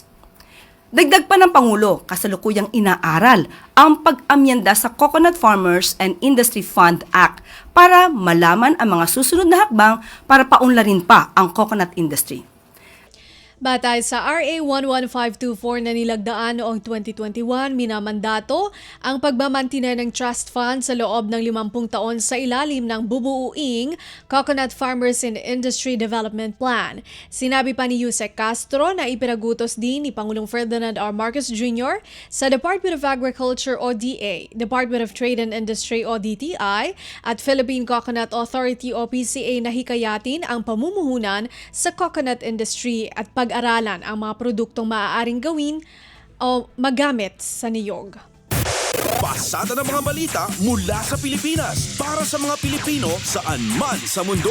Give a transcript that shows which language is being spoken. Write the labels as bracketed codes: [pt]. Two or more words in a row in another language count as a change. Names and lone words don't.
[tl] Dagdag pa ng Pangulo, kasalukuyang inaaral ang pag-amyenda sa Coconut Farmers and Industry Fund Act para malaman ang mga susunod na hakbang para paunlarin pa ang [en] coconut industry. [tl] Batay sa RA 11524 na nilagdaan noong 2021, minamandato ang pagmamantina ng [en] trust fund [tl] sa loob ng 50 taon sa ilalim ng bubuuing Coconut Farmers and Industry Development Plan. Sinabi pa ni Yusek Castro na ipinagutos din ni Pangulong Ferdinand R. Marcos Jr. sa Department of Agriculture o DA, Department of Trade and Industry o DTI at Philippine Coconut Authority o PCA na hikayatin ang pamumuhunan sa [en] coconut industry [tl] at pag-aralan ang mga produktong maaaring gawin o magamit sa niyog. Pasada ng mga balita mula sa Pilipinas para sa mga Pilipino saan man sa mundo.